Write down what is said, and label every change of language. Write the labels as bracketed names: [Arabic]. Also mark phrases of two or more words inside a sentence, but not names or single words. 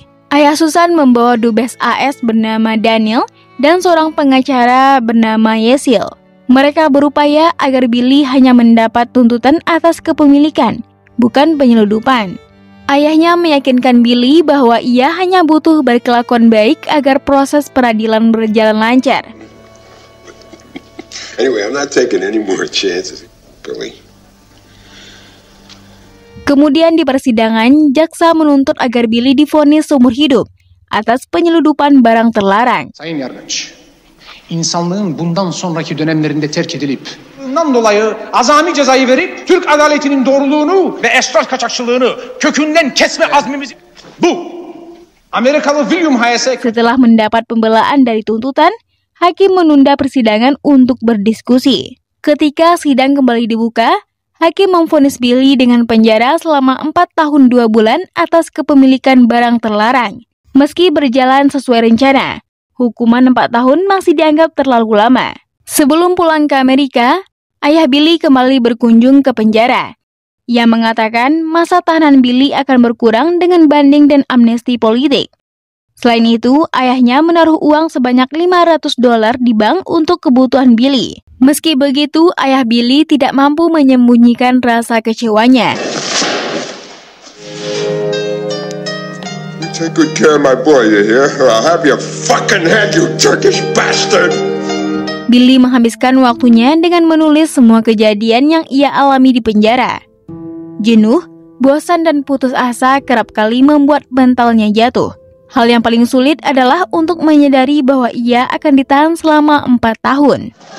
[Indonesian] Ayah Susan membawa dubes AS bernama Daniel dan seorang pengacara bernama Yesil. Mereka berupaya agar Billy hanya mendapat tuntutan atas kepemilikan, bukan penyeludupan. Ayahnya meyakinkan Billy bahwa ia hanya butuh berkelakuan baik agar proses peradilan berjalan lancar. [English] Anyway, I'm not taking any more chances, Billy. [Indonesian] Kemudian di persidangan, jaksa menuntut agar Billy divonis seumur hidup atas penyeludupan barang terlarang. [Turkish] Sayın Yargıç, insanlığın bundan sonraki dönemlerinde terk edilip, bundan dolayı azami cezayı verip, Türk adaletinin doğruluğunu ve esrar kaçakçılığını kökünden kesme azmimizi... Bu, Amerikalı William Hayes'e... [Indonesian] Setelah mendapat pembelaan dari tuntutan, hakim menunda persidangan untuk berdiskusi. Ketika sidang kembali dibuka, hakim memvonis Billy dengan penjara selama 4 tahun 2 bulan atas kepemilikan barang terlarang. Meski berjalan sesuai rencana, hukuman 4 tahun masih dianggap terlalu lama. Sebelum pulang ke Amerika, ayah Billy kembali berkunjung ke penjara. Ia mengatakan masa tahanan Billy akan berkurang dengan banding dan amnesti politik. Selain itu, ayahnya menaruh uang sebanyak $500 di bank untuk kebutuhan Billy. Meski begitu, ayah Billy tidak mampu menyembunyikan rasa kecewanya. [English] You take good care of my boy, you hear? Or I'll have your fucking head, you Turkish bastard! [Indonesian] Billy menghabiskan waktunya dengan menulis semua kejadian yang ia alami di penjara. Jenuh, bosan dan putus asa kerap kali membuat mentalnya jatuh. Hal yang paling sulit adalah untuk menyadari bahwa ia akan ditahan selama 4 tahun.